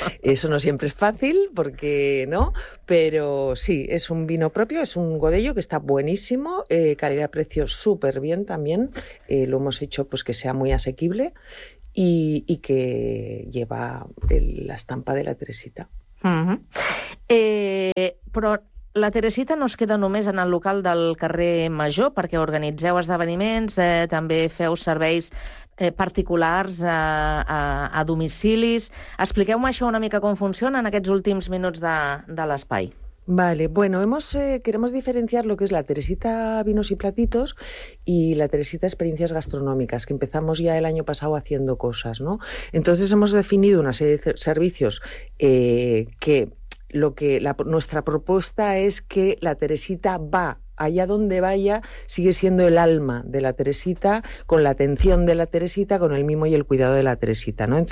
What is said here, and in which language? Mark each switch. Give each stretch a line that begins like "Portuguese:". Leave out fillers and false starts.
Spanish: Eso no siempre es fácil, porque, ¿no? Pero sí, es un vino propio, es un Godello que está buenísimo, calidad-precio súper bien también. Lo hemos hecho, pues, que sea muy asequible y que lleva la estampa de la Teresita.
Catalan: Però la Teresita no es queda només en el local del carrer Major, perquè organitzeu esdeveniments, també feu serveis particulars a domicilis. Expliqueu-me això una mica com funciona en aquests últims minuts de l'espai.
Spanish: Vale, bueno, queremos diferenciar lo que es la Teresita Vinos y Platitos y la Teresita Experiencias Gastronómicas, que empezamos ya el año pasado haciendo cosas, ¿no? Entonces hemos definido una serie de servicios que lo que nuestra propuesta es que la Teresita va allá donde vaya, sigue siendo el alma de la Teresita, con la atención de la Teresita, con el mimo y el cuidado de la Teresita, ¿no?